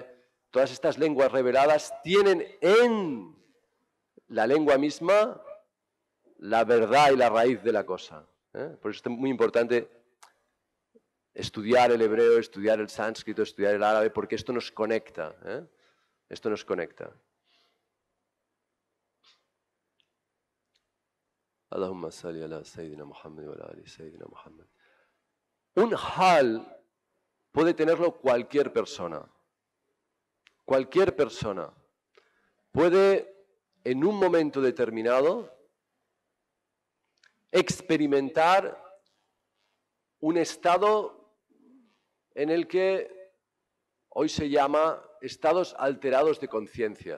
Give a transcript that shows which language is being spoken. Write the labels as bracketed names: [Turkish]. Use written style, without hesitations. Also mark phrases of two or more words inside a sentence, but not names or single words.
[Spanish] Todas estas lenguas reveladas tienen en la lengua misma la verdad y la raíz de la cosa. Por eso es muy importante estudiar el hebreo, estudiar el sánscrito, estudiar el árabe, porque esto nos conecta. Esto nos conecta. [Arabic] اللهم صل على سيدنا محمد وعلى آل سيدنا محمد. [Spanish] Un hal puede tenerlo cualquier persona. Cualquier persona puede, en un momento determinado, experimentar un estado en el que hoy se llama estados alterados de conciencia.